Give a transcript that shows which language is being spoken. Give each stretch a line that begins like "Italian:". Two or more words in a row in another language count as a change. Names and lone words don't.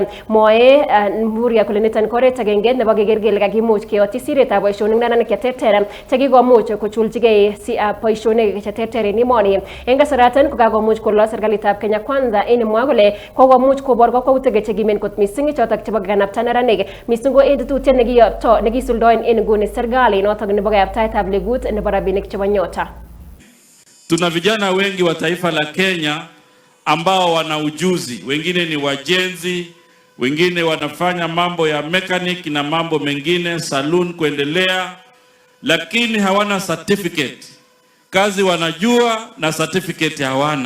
Kalenjin: Mwoe Mvurya kole niton ko oret agenge nebo keker kele kakimuch keyotyi siretab boisionik neranik cheterter chekikomuch kochulchigei boisionik cheterter en emoni. En kasaraton ko kakomuch kolo serikalitab Kenya Kwanza en mwa kole kokomuch kobor kakwautik chekimen kot missing chotok chebo kanapta neranik missing ko en tetutiet nekisuldoen en nguni serikali notok nebo kayaptaetab legut nebo rabinik chebo Nyota.
Swahili: Tuna vijana wengi wa taifa la Kenya ambao wana ujuzi, wengine ni wajenzi, wengine wanafanya mambo ya mechanic na mambo mengine, saloon kuendelea, lakini hawana certificate. Kazi wanajua na certificate hawana.